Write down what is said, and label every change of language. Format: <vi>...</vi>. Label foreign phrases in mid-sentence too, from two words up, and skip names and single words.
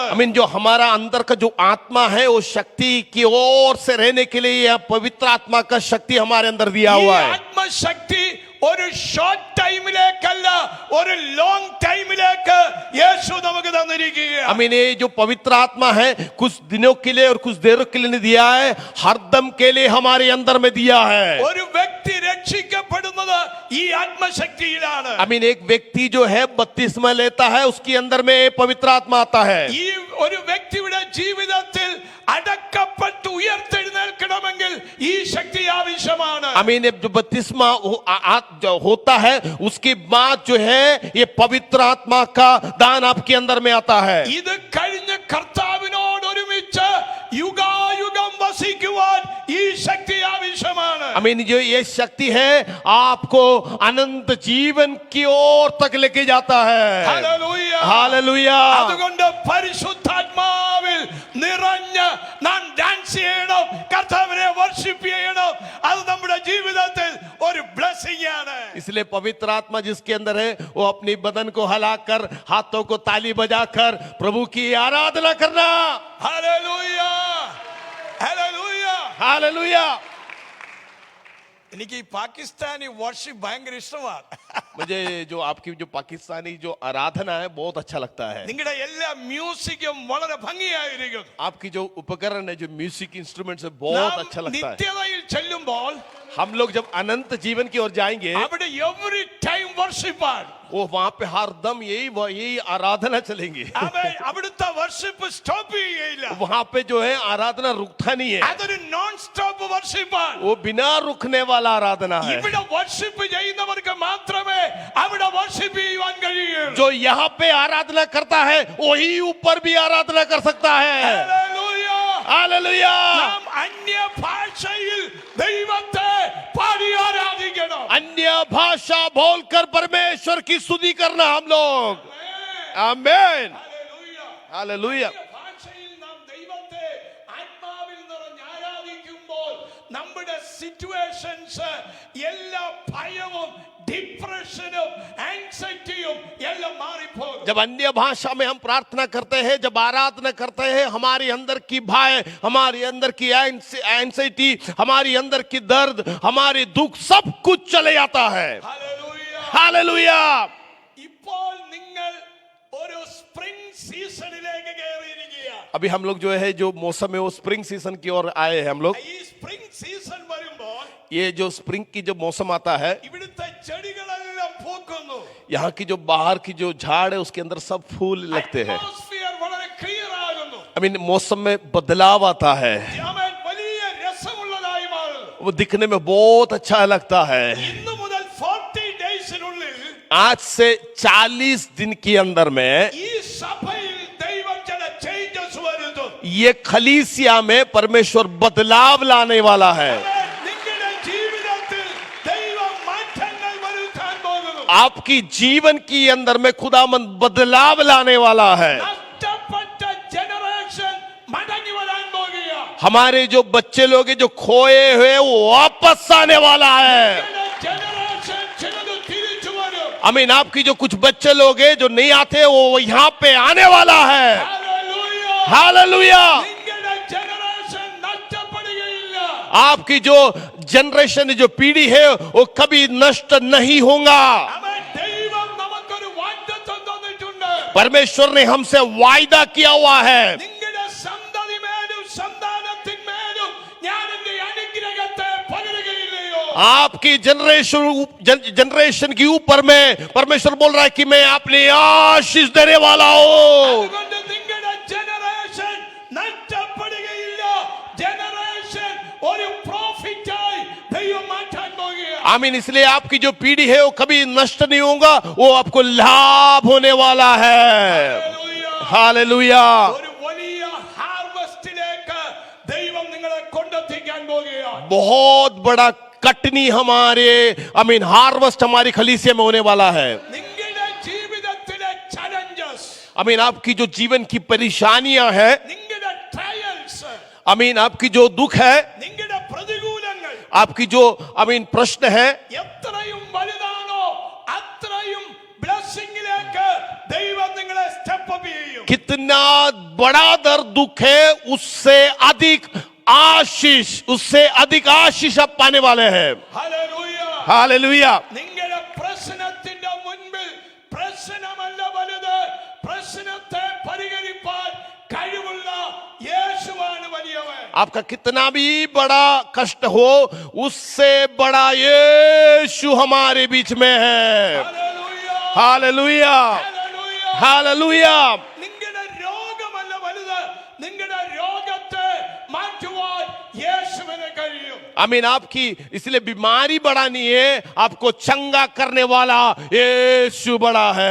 <hi>अमीन जो हमारा अंदर का जो आत्मा है वो शक्ति की ओर से रहने के लिए यह पवित्र आत्मा का शक्ति हमारे अंदर दिया</hi> <ml>ഈ</ml> <hi>हुआ है.</hi> <ml>ആത്മശക്തി ഒരു</ml> <en>short time-ലേക്കല്ല,</en> <ml>ഒരു</ml> <en>long time-ലേക്ക്</en> <ml>യേശു നമുക്ക് തന്നിരിക്കുകയാണ്.</ml> <hi>अमीन ये जो पवित्र आत्मा है कुछ दिनों के लिए और कुछ देर के लिए नहीं दिया है, हरदम के लिए हमारे अंदर में दिया है.</hi> <ml>ഒരു വ്യക്തി രക്ഷിക്കപ്പെടുന്നത് ഈ ആത്മശക്തിയിലാണ്.</ml> <hi>अमीन एक व्यक्ति जो है बपतिस्मा लेता है उसके अंदर में पवित्र आत्मा आता है.</hi> <ml>ഈ ഒരു വ്യക്തിയുടെ ജീവിതത്തിൽ അടക്കപ്പെട്ട് ഉയർത്തെഴുന്നേൽക്കണമെങ്കിൽ ഈ ശക്തി ആവശ്യമാണ്.</ml> <hi>अमीन जो बपतिस्मा जो होता है उसके बाद जो है ये पवित्र आत्मा का दान आपके अंदर में आता है.</hi> <ml>ഇത് കഴിഞ്ഞ കർത്താവിനോട് ഒരുമിച്ച് യുഗായുഗം വസിക്കുവാൻ ഈ ശക്തി ആവശ്യമാണ്.</ml> <hi>अमीन जो ये शक्ति है आपको अनंत जीवन की ओर तक लेके जाता है.</hi> <ml>ഹല്ലേലൂയ.</ml> <hi>हालेलुया.</hi> <ml>അതുകൊണ്ട് പരിശുദ്ധാത്മാവിൽ നിറഞ്ഞ് നാം ഡാൻസ് ചെയ്യണം, കർത്താവിനെ വർഷിപ്പ് ചെയ്യണം. അത് നമ്മുടെ ജീവിതത്തിൽ ഒരു ബ്ലെസ്സിംഗ് ആണ്.</ml> <hi>इसलिए पवित्र आत्मा जिसके अंदर है वो अपनी बदन को हिलाकर हाथों को ताली बजाकर प्रभु की आराधना करना.</hi> <ml>ഹല്ലേലൂയ. ഹല്ലേലൂയ.</ml> <hi>हालेलुया.</hi> <ml>എനിക്ക് ഈ പാകിസ്ഥാനി വർഷിപ്പ് ഭയങ്കര ഇഷ്ടമാണ്.</ml> <hi>मुझे जो आपकी जो पाकिस्तानी जो आराधना है बहुत अच्छा लगता है.</hi> <ml>നിങ്ങളുടെ എല്ലാ മ്യൂസിക്കും വളരെ ഭംഗിയായിരിക്കും.</ml> <hi>आपकी जो उपकरण है जो</hi> <en>music instruments</en> <hi>है बहुत</hi> <ml>നാം</ml> <hi>अच्छा लगता है.</hi> <ml>നിത്യതയിൽ ചെല്ലുമ്പോൾ</ml> <hi>हम लोग जब अनंत जीवन की ओर जाएंगे</hi> <ml>അവിടെ</ml> <en>every time worship-ആണ്.</en> <hi>वो वहां पे हर दम यही आराधना चलेंगे.</hi> <ml>അവിടുത്തെ</ml> <en>worship stop</en> <ml>ചെയ്യുകയില്ല.</ml> <hi>वहां पे जो है आराधना रुकता नहीं है.</hi> <ml>അതൊരു</ml> <en>non stop worship-ആണ്.</en> <hi>वो बिना रुकने वाला आराधना है.</hi> <ml>ഇവിടെ വർഷിപ്പ് ചെയ്യുന്നവർക്ക് മാത്രമേ അവിടെ വർഷിപ്പ് ചെയ്യുവാൻ കഴിയൂ.</ml> <hi>जो यहाँ पे आराधना करता है वही ऊपर भी आराधना कर सकता है.</hi> <ml>ഹല്ലേലൂയ.</ml> <hi>हालेलुया.</hi> <ml>നാം അന്യ ഭാഷയിൽ ദൈവത്തെ പാടി ആരാധിക്കണം.</ml> <hi>अन्य भाषा बोलकर परमेश्वर की स्तुति करना हम लोग. आमेन.</hi> <ml>ഹല്ലേലൂയ.</ml> <hi>हालेलुया.</hi> <ml>ഭാഷയിൽ നാം ദൈവത്തെ ആത്മാവിൽ നിറഞ്ഞ് ആരാധിക്കുമ്പോൾ നമ്മുടെ സിറ്റുവേഷൻസ് എല്ലാ ഭയവും ഡിപ്രഷനും ആൻസൈറ്റിയും എല്ലാം മാറിപ്പോകും.</ml> <hi>जब अन्य भाषा में हम प्रार्थना करते हैं, जब आराधना करते हैं, हमारे अंदर की भय, हमारे अंदर की एंजाइटी, हमारे अंदर की दर्द, हमारे दुख सब कुछ चले जाता है.</hi> <ml>ഹല്ലേലൂയ.</ml> <hi>हालेलुया.</hi> <ml>ഇപ്പോൾ നിങ്ങൾ ഒരു</ml> <en>spring season-ിലേക്ക്</en> <ml>കയറിയിരിക്കുകയാണ്.</ml> <hi>अभी हम लोग जो है जो मौसम है वो</hi> <en>spring season</en> <hi>की ओर आए हैं हम लोग.</hi> <ml>ഈ</ml> <en>spring season</en> <ml>വരുമ്പോൾ</ml> <hi>ये जो स्प्रिंग की जो मौसम आता है,</hi> <ml>ഇവിടുത്തെ ചെടികളെല്ലാം പൂക്കുന്നു.</ml> <hi>यहाँ की जो बाहर की जो झाड़ है उसके अंदर सब फूल लगते हैं.</hi> <ml>അറ്റ്മോസ്ഫിയർ വളരെ ക്ലിയർ ആകുന്നു.</ml> <en>I mean</en> <hi>मौसम में बदलाव आता है.</hi> <ml>അവൻ വലിയ രസമുള്ളതായി മാറുന്നു.</ml> <hi>वो दिखने में बहुत अच्छा लगता है.</hi> <ml>ഇന്നു മുതൽ 40 ഡേയ്സിനുള്ളിൽ</ml> <hi>आज से 40 दिन के अंदर में</hi> <ml>ഈ സഭയിൽ ദൈവം ചില ചേഞ്ചസ് വരുത്തും.</ml> <hi>ये खलीसिया में परमेश्वर बदलाव लाने वाला है.</hi> <ml>നിങ്ങളുടെ ജീവിതത്തിൽ ദൈവം മാറ്റങ്ങൾ വരുത്താൻ പോകുന്നു.</ml> <hi>आपकी जीवन की अंदर में खुदामंद बदलाव लाने वाला है.</hi> <ml>നഷ്ടപ്പെട്ട ജനറേഷൻ മടങ്ങി വരാൻ പോകുകയാ.</ml> <hi>हमारे जो बच्चे लोग हैं जो खोए हुए वो वापस आने वाला है.</hi> <ml>നിങ്ങളുടെ ജനറേഷൻ ചിലത് തിരിച്ചു വരും.</ml> <en>I mean</en> <hi>आपकी जो कुछ बच्चे लोग हैं जो नहीं आते वो यहाँ पे आने वाला है.</hi> <ml>ഹല്ലേലൂയ.</ml> <hi>हालेलुया.</hi> <ml>നിങ്ങളുടെ ജനറേഷൻ നഷ്ടപ്പെടുകയില്ല.</ml> <hi>आपकी जो जनरेशन जो पीढ़ी है वो कभी नष्ट नहीं होगा.</hi> <ml>അവൻ ദൈവം നമുക്കൊരു വാഗ്ദത്തം തന്നിട്ടുണ്ട്.</ml> <hi>परमेश्वर ने हमसे वायदा किया हुआ है.</hi> <ml>നിങ്ങളുടെ സന്തതിമേലും സന്താനത്തിന്മേലും ഞാൻ എന്റെ അനുഗ്രഹത്തെ പകരുകയില്ലയോ.</ml> <hi>आपकी जनरेशन के ऊपर में परमेश्वर बोल रहा है कि मैं अपनी आशीष देने वाला हूँ.</hi> <ml>അതുകൊണ്ട് നിങ്ങളുടെ ജനറേഷൻ നഷ്ടപ്പെടുകയില്ല. ജനറേഷൻ ഒരു പ്രോഫിറ്റായി ദൈവം മാറ്റാൻ പോകുകയാണ്.</ml> <hi>आमीन. इसलिए आपकी जो पीढ़ी है वो कभी नष्ट नहीं होगा, वो आपको लाभ होने वाला है.</hi> <ml>ഹല്ലേലൂയ.</ml> <hi>हालेलुया.</hi> <ml>ഒരു വലിയ ഹാർവസ്റ്റിലേക്ക് ദൈവം നിങ്ങളെ കൊണ്ടെത്തിക്കാൻ പോകുകയാണ്.</ml> <hi>बहुत बड़ा कटनी हमारे आमीन हार्वेस्ट हमारी खलीसिया में होने वाला है.</hi> <ml>നിങ്ങളുടെ ജീവിതത്തിലെ ചലഞ്ചസ്,</ml> <hi>आमीन आपकी जो जीवन की परेशानियां हैं,</hi> <ml>നിങ്ങളുടെ ട്രയൽസ്,</ml> <hi>आमीन आपकी जो दुख है,</hi> <ml>നിങ്ങളുടെ പ്രതികൂലങ്ങൾ</ml> <hi>आपकी जो आमीन प्रश्न है,</hi> <ml>എത്രയും വലുതാണോ അത്രയും ബ്ലെസ്സിംഗിലേക്ക് ദൈവം നിങ്ങളെ</ml> <en>step up</en> <ml>ചെയ്യും.</ml> <hi>कितना बड़ा दर्द दुख है उससे अधिक आशीष आप पाने वाले हैं.</hi> <ml>ഹല്ലേലൂയ.</ml> <hi>हालेलुया.</hi> <ml>നിങ്ങളുടെ പ്രശ്നത്തിന്റെ മുൻപിൽ പ്രശ്നമല്ല വലുത്, പ്രശ്നത്തെ പരിഹരിപ്പാൻ കഴിവുള്ള യേശുവാണ് വലിയവൻ.</ml> <hi>आपका कितना भी बड़ा कष्ट हो उससे बड़ा यीशु हमारे बीच में है.</hi> <ml>ഹല്ലേലൂയ.</ml> <hi>हालेलुया.</hi> <ml>ഹല്ലേലൂയ.</ml> <hi>हालेलुया.</hi> <ml>നിങ്ങളുടെ രോഗമല്ല വലുത്, നിങ്ങളുടെ രോഗത്തെ മാറ്റുവാൻ യേശുവിന് കഴിയും.</ml> <hi>आमीन आपकी इसलिए बीमारी बड़ा नहीं है, आपको चंगा करने वाला यीशु बड़ा है.</hi>